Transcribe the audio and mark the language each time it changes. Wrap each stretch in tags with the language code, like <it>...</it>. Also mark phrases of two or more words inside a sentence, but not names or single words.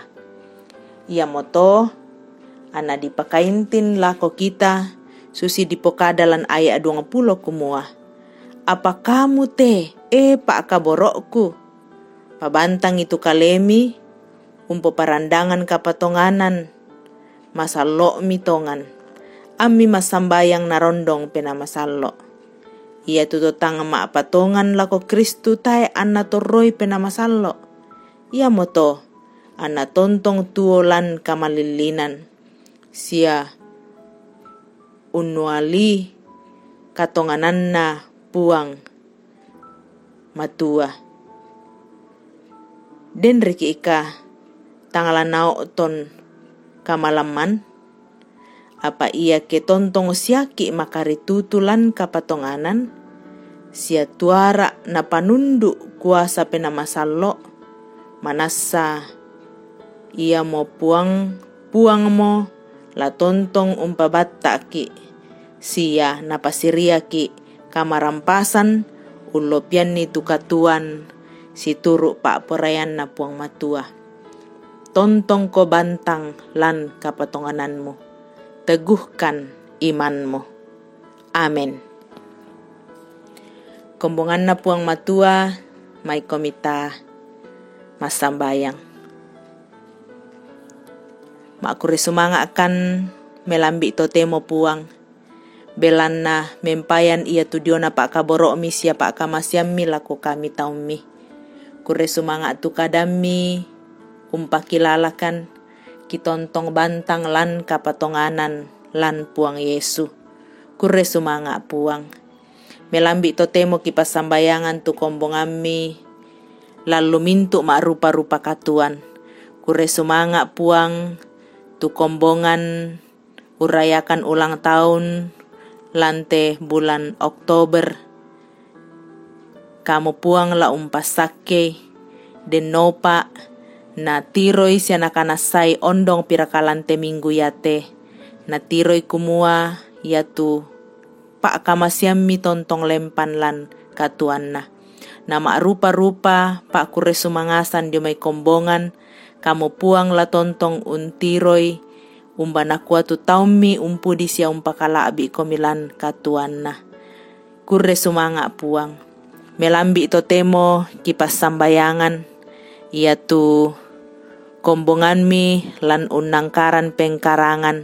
<sda>Ia moto ana dipakaintin lako kita susi dipokadalan ayak 20 kumua. Apa kamu te pak kaborokku pabantang itu kalemi umpo parandangan kapatonganan masalo mitongan ami masambayang narondong pena masalo. Ia tututang ma patongan lako Kristu tae anna torroi pena masalo. Ia moto ana tontong tuolan kamalilinan, sia unuali katongananna puang matua. Den riki ika tangalanao ton kamalaman, apa ia ke tontong siaki makari tutulan kapatonganan, sia tuara na panundu kuasa pena masalo, manasa ia mo puang mo la tontong umpabattaki, sia napasiriaki kamarampasan ulopian ni tukatuan si turu pak perayan na puang matua. Tontong ko bantang lan kapatongananmu,</sda> <id>teguhkan imanmu.</id> <sda>Amen. Kombongan na puang matua, may komita masambayang. Makuri sumanga akan melambi totemo puang. Belanna mempayan ia tudiona pak kaboro mi sia pak kamasyammi lako kami taumi. Kure sumanga tu kadami umpakilalakan kitontong bantang lan kapatonganan lan puang Yesu. Kure sumanga puang. Melambi totemo kipasambayangan tu kombongami lalu mintu mak rupa-rupa katuan. Kure sumanga puang tu kombongan urayakan</sda> <id>ulang tahun</id> <sda>lante bulan Oktober. Kamu puang la umpasake den nopa na tiroi siana kanasai ondong pirakalante minggu yate. Na tiroi kumua yatu pak kamasyammi tontong lempan lan katuanna. Nama rupa-rupa pak kure sumangasan di may kombongan. Kamu puang la tontong untiroi umbana kuatu taumi umpudi sia umpakalabi komilan katuanna. Kure sumanga puang. Melambi totemo kipas sambayangan. Ia tu kombongan mi lan unangkaran pengkarangan.</sda>